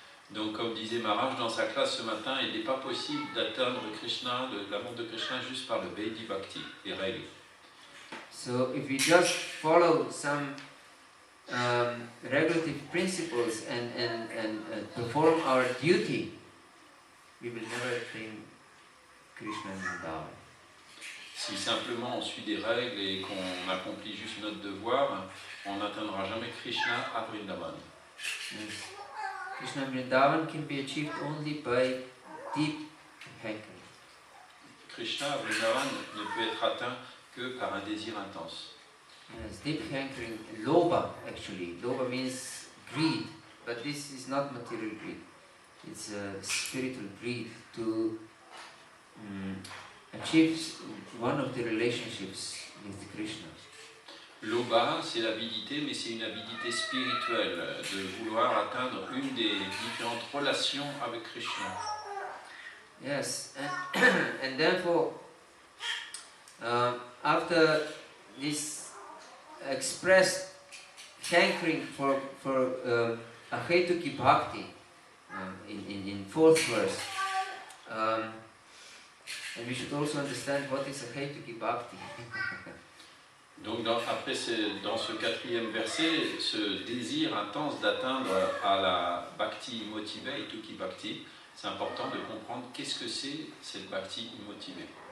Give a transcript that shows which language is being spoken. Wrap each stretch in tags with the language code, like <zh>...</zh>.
<fr>Donc comme disait Maharaj dans sa classe ce matin, il n'est pas possible d'atteindre Krishna, l'amour de Krishna juste par le Vaidhi Bhakti, les règles.</fr> <en>So if we just follow some regulative principles and perform our duty, we will never attain Krishna in Vrindavan.</en> <fr>Si simplement on suit des règles et qu'on accomplit juste notre devoir, on n'atteindra jamais Krishna à Vrindavan.</fr> <en>Yes. Krishna in Vrindavan can be achieved only by deep hankering.</en> <fr>Krishna à Vrindavan ne peut être atteint que par un désir intense.</fr> <en>Yes, deep hankering, lobha actually. Lobha means greed, but this is not material greed. It's a spiritual greed to achieve one of the relationships with Krishna.</en> <fr>L'obha, c'est l'avidité, mais c'est une avidité spirituelle, de vouloir atteindre une des différentes relations avec Krishna.</fr> <en>Yes, and therefore, after this expressed hankering for Ahetuki Bhakti in 4th verse, and we should also understand what is Ahetuki Bhakti.</en> <fr>Donc dans ce 4e verset, ce désir intense d'atteindre à la Bhakti motivée, Tuki Bhakti, c'est important de comprendre qu'est-ce que c'est cette Bhakti motivée.</fr>